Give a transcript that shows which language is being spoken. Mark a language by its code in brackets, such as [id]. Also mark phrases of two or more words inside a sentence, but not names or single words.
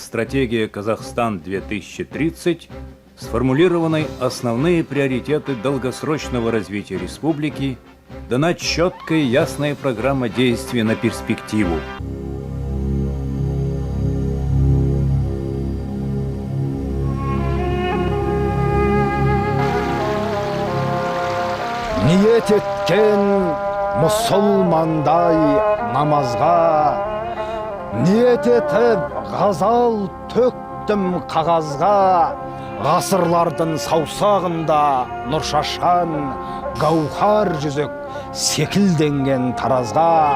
[ru] сегодня как «Стратегия Казахстан-2030», сформулированы основные приоритеты долгосрочного развития республики, дана четкая и ясная программа действий на перспективу. [kk] Ниет еткен мұсылмандай намазға, ниет етіп ғазал төктім қағазға, ғасырлардың саусағында нұр шашқан гауһар жүзік секілденген таразға.